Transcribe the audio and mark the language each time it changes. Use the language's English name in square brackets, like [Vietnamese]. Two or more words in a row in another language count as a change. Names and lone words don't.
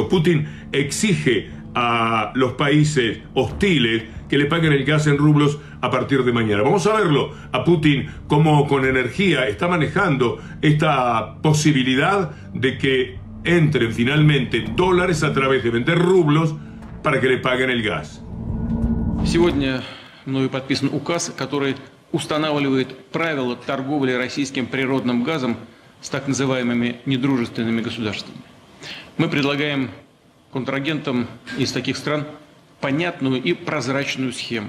[Spanish] Putin exige a los países hostiles que le paguen el gas en rublos a partir de mañana. Vamos a verlo a Putin cómo con energía está manejando esta posibilidad de que entren finalmente dólares a través de vender rublos para que le paguen el gas. [Russian] Сегодня мною подписан указ, который устанавливает правила торговли российским природным газом с так называемыми недружественными государствами. Мы предлагаем контрагентам из таких стран понятную и прозрачную схему.